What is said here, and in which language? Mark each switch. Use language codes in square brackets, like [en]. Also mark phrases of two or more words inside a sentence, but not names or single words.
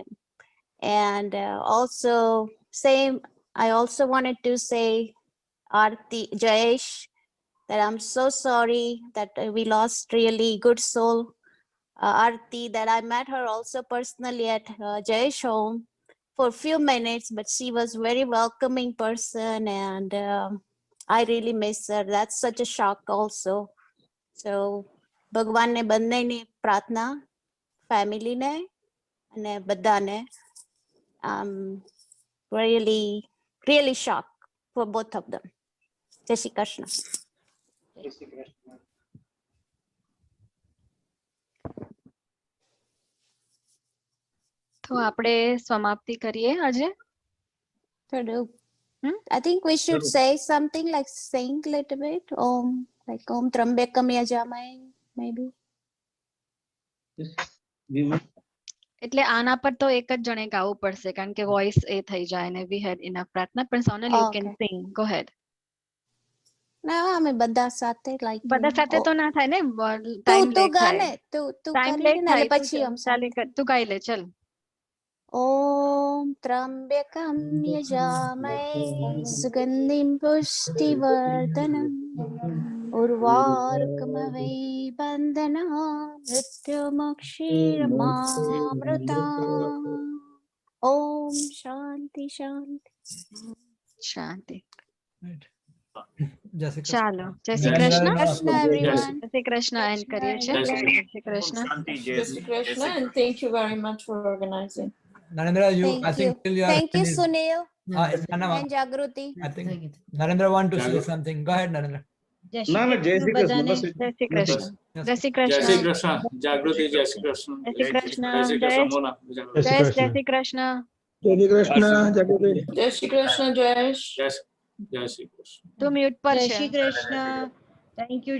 [en] And also, I also wanted to say, Aarti, Jayesh, that I'm so sorry that we lost really good soul. Aarti, that I met her also personally at Jayesh home for a few minutes, but she was very welcoming person, and I really miss her. That's such a shock also. [gu] So ભગવાન ને બંનેની પ્રાર્થના, ફેમિલી ને અને બધાને. [en] Really shocked for both of them. [gu] જય શ્રી કૃષ્ણ. જય શ્રી કૃષ્ણ. તો આપણે સમાપ્તિ કરીએ આજે. [en] I think we should say something like sing a little bit. [sa] Like ॐ त्र्यम्बकं यजामहे, [en] maybe. [gu] એટલે આના પર તો એક જ જણે ગાવું પડશે કારણ કે વોઇસ એ થઈ જાય ને [en] we had enough [gu] પ્રાર્થના. પણ સોનલ [en] you can sing, go ahead. [gu] ના અમે બધા સાથે like બધા સાથે તો ના થાય ને, તું ગાને, તું ટાઈમ કરી ને પછી हम ચાલે તું ગાઈ લે ચલ. [sa] ॐ त्र्यम्बकं यजामहे सुगन्धिं पुष्टिवर्धनम् उर्वारुकमिव बन्धनान् मृत्योर्मुक्षीय मामृतात्. ॐ शान्तिः शान्तिः Shanti. [en] Right. [gu] જય શ્રી ચાલો જય કૃષ્ણ. શ્રી કૃષ્ણ. [en] Krishna, everyone. [gu] જય શ્રી કૃષ્ણ એન્ડ કરીએ છીએ. જય શ્રી જય શ્રી કૃષ્ણ. શાંતિ, જય શ્રી કૃષ્ણ, [en] and thank you very much for organizing. Narendra, I Thank think you. till you are Thank you, finished. Sunil Nana, and Jagruti. I think Narendra want to say Jagruti. something. Go ahead, Narendra. [gu] જય ના શ્રી ના જય શ્રી કૃષ્ણ કૃષ્ણ બધાને. બસ જય શ્રી કૃષ્ણ. જય શ્રી જય શ્રી કૃષ્ણ. કૃષ્ણ. જાગૃતિ, જય શ્રી કૃષ્ણ. જય શ્રી કૃષ્ણ. જય શ્રી જય કૃષ્ણ મોના. જાગૃતિ. જય શ્રી કૃષ્ણ. જય શ્રી કૃષ્ણ જાગૃતિ. જય શ્રી કૃષ્ણ, Jayesh. જય શ્રી કૃષ્ણ. તું મ્યુટ પર જય છે. શ્રી કૃષ્ણ. [en] thank you